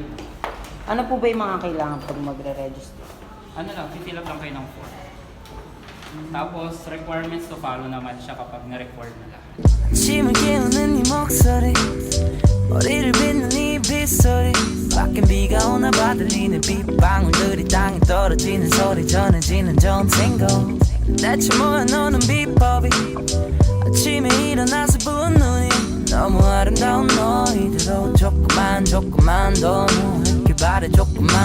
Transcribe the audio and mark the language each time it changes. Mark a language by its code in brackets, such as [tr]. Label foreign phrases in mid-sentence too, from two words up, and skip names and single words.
[tl] Ano po ba yung mga kailangan pag magre-register? Ano lang, [en] fill up [tl] lang kayo ng form. Tapos, [en] requirements to follow [tl] naman siya kapag na-record na lahat. [ko] 아침을 깨우는 네 목소리 머리를 빗는 네 빗소리 밖엔 비가 오나 봐 들리는 빗방울들이 땅에 떨어지는 소리 전해지는 전생고 대체 뭐야 너는 비법이 아침에 일어나서 부은 눈이 너무 아름다운 너희들로 조금만 더 누울길 바래 조금만